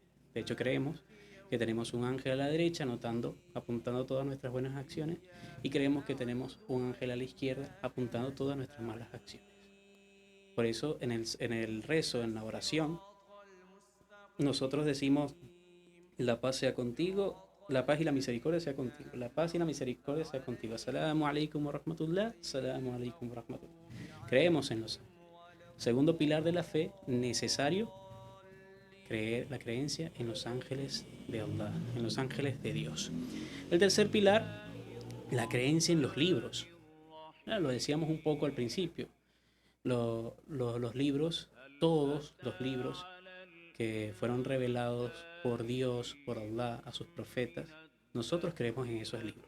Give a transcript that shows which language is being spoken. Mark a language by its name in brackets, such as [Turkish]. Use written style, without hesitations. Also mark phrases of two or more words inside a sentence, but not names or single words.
[Spanish] De hecho, creemos que tenemos un ángel a la derecha apuntando todas nuestras buenas acciones, y creemos que tenemos un ángel a la izquierda apuntando todas nuestras malas acciones. Por eso en el rezo, en la oración, nosotros decimos: la paz sea contigo, la paz y la misericordia sea contigo, la paz y la misericordia sea contigo. [Arabic] السلام عليكم ورحمة الله، السلام عليكم ورحمة الله. [Spanish] Creemos en los ángeles. Segundo pilar de la fe, necesario, la creencia en los ángeles de Allah, en los ángeles de Dios. El tercer pilar, la creencia en los libros. Lo decíamos un poco al principio. Los libros, todos los libros que fueron revelados por Dios, por Allah, a sus profetas, nosotros creemos en esos libros.